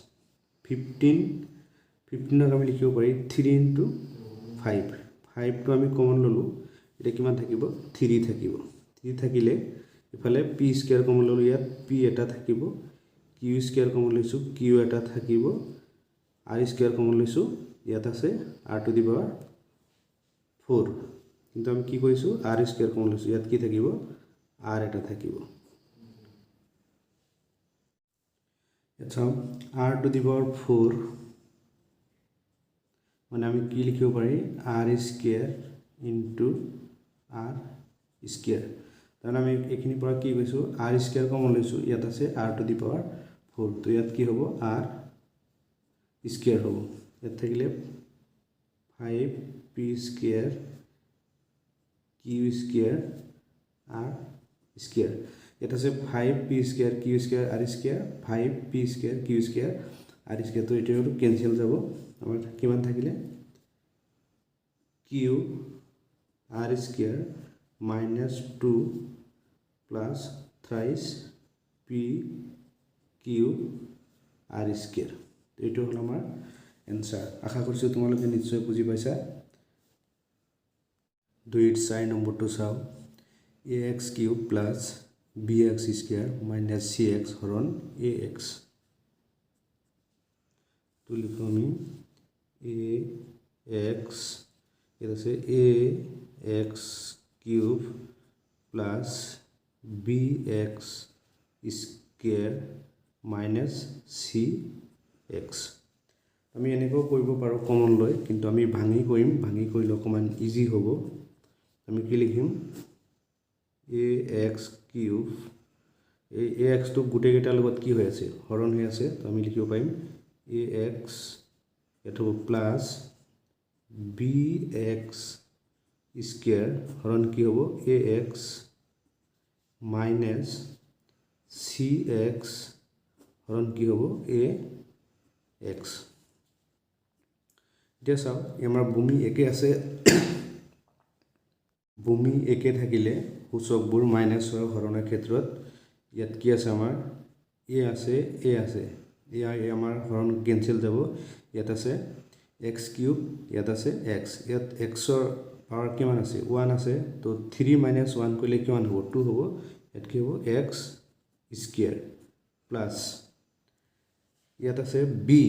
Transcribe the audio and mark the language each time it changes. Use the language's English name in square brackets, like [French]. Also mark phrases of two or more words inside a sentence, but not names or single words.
[Assamese] 15 আমি লিখিব পাৰি [English] 3 into 5 [Assamese] 5 তো আমি কমন ললো এটা কিমান থাকিব 3 থাকিব 3 থাকিলে ইফালে p স্কয়াৰ কমন ললো ইয়াত p এটা থাকিব q স্কয়াৰ কমন লৈছো q এটা থাকিব r স্কয়াৰ কমন লৈছো ইয়াত আছে [English] r to the power 4 [Assamese] কিন্তু আমি কি কৰিছো r স্কয়াৰ কমন লৈছো ইয়াত কি থাকিব r এটা থাকিব আচ্ছা [English] r to the power 4 [Assamese] মানে আমি কি লিখিব পাৰি [English] r square into r square [Assamese] তাহলে আমি এখিনি পৰা কি কৈছো r স্কয়াৰ কমন লৈছো ইয়াত আছে [English] r to the power 4 [Assamese] তো ইয়াত কি হ'ব r স্কয়াৰ হ'ব ইয়াত থাকিলে 5p স্কয়াৰ q স্কয়াৰ r স্কয়াৰ এটা আছে 5p স্কয়াৰ q স্কয়াৰ r স্কয়াৰ 5p স্কয়াৰ q স্কয়াৰ r স্কয়াৰ তো এটা ক্যান্সেল যাব আমাৰ কিমান থাকিলে [English] q r square minus 2 plus thrice p q r square [Assamese] এইটো হল আমাৰ এনসার আশা কৰিছো তোমালোকে নিশ্চয় বুজি পাইছা দুইৰ 4 নম্বৰটো চাও [English] ax cube plus bx square minus cx [Assamese] হৰণ ax তো লিখো আমি ax এটা আছে [English] ax cube plus bx square minus cx [Assamese] আমি এনেকৈ কৰিব পাৰো কমন লৈ কিন্তু আমি ভাঙি কৰিলে অকমান ইজি হ'ব আমি কি লিখিম [English] ax cube [Assamese] এই ax তো গুটে গেটাৰ লগত কি হৈ আছে হৰণ হৈ আছে তো আমি লিখিব পাৰিম [English] ax এটো plus bx square [Assamese] হৰণ কি হ'ব [English] ax minus cx [Assamese] হৰণ কি হ'ব ax এতিয়া চাও আমাৰ ভূমি একে আছে ভূমি একে থাকিলে সূচকবোৰ মাইনাস হয় হৰণৰ ক্ষেত্ৰত ইয়াত কি আছে আমাৰ a আছে আমাৰ হৰণ ক্যান্সেল যাব ইয়াত আছে x কিউব ইয়াত আছে x ইয়াত x ৰ পাৱাৰ কিমান আছে 1 আছে তো 3 - 1 কৰিলে কিমান হ'ব 2 হ'ব ইয়াত কি হ'ব [English] x square plus [Assamese] ইয়াত আছে b